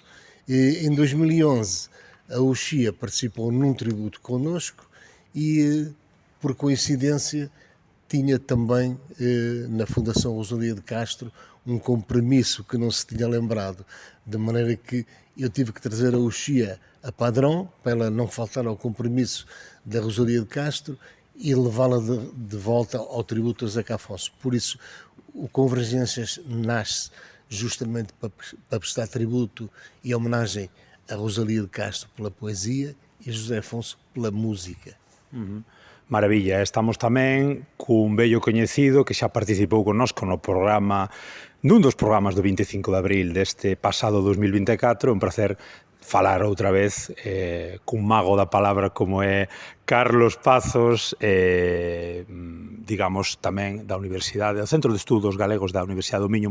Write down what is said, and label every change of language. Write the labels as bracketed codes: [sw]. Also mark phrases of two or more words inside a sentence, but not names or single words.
[pt] E, em 2011, a Uxia participou num tributo connosco e, por coincidência, tinha também na Fundação Rosalia de Castro um compromisso que não se tinha lembrado, de maneira que eu tive que trazer a Uxia a padrão, para ela não faltar ao compromisso da Rosalia de Castro, e levá-la de volta ao tributo a Zeca Afonso. Por isso, o Convergências nasce justamente para prestar tributo e homenagem a Rosalia de Castro pela poesia e a José Afonso pela música. [gl] Maravilla, estamos tamén cun vello coñecido que xa participou connosco no programa, nun dos programas do 25 de abril deste pasado 2024. Un placer falar outra vez cun mago da palabra como é Carlos Pazos, digamos tamén da Universidade, do Centro de Estudos Galegos da Universidade do Miño.